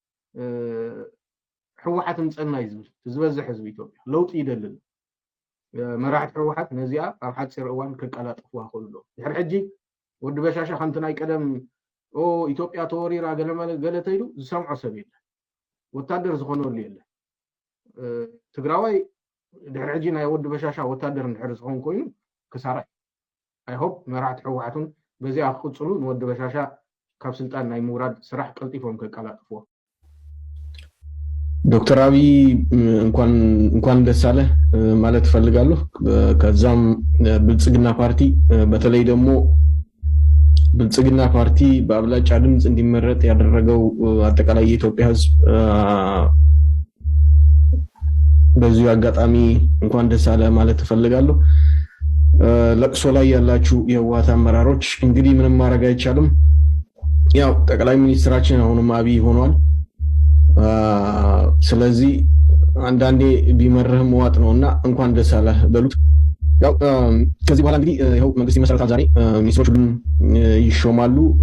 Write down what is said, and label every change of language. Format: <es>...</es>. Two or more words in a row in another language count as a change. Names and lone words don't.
<ti>ሕወሓት ምፀና እዩ ዝብል ዝበዝሕ ህዝቢ ኢትዮጵያ ለውጢ ይደሊ መራሕቲ ሕወሓት ነዚኣ ኣብ ሓፂር እዋን ከቀላጥፍዋ ክእሉ ድሕሪ ሕጂ ወዲ በሻሻ ከምቲ ናይ ቀደም ኢትዮጵያ ተወሪራ ገለ ተይሉ ዝሰምዖ ሰብ የለ ወታደር ዝኾነሉ የለ ትግራዋይ ድሕሪ ሕጂ ናይ ወዲ በሻሻ ወታደር እንድሕር ዝኸውን ኮይኑ ክሳራ</ti> <en>I hope</en> <ti>መራሕቲ ሕወሓትን በዚኣ ክቅፅሉ ንወዲ በሻሻ ካብ ስልጣን ናይ ምውራድ ስራሕ ቀልጢፎም ከቀላጥፍዎ</ti> <am>ዶክተር አብይ እንኳን ደስ አለ ማለት ፈልጋለሁ ከዛም ብልጽግና ፓርቲ በተለይ ደግሞ ብልጽግና ፓርቲ በአብላጫ ድምጽ እንዲመረጥ ያደረገው አጠቃላይ የኢትዮጵያ ህዝብ በዚሁ አጋጣሚ እንኳን ደስ አለ ማለት ፈልጋለሁ ለቅሶ ላይ ያላችሁ የህወሓት አመራሮች እንግዲህ ምንም ማድረግ አይቻልም ያው ጠቅላይ ሚኒስትራችን አሁንም አብይ ሆኗል ስለዚህ አንዳንዴ ቢመርህም ዋጥ ነውና እንኳን ደስ አለ በሉት ያው ከዚህ በኋላ እንግዲህ ይሄው መንግስት ይመሰረታል ዛሬ ሚኒስትሮች ሁሉም ይሾማሉ</am>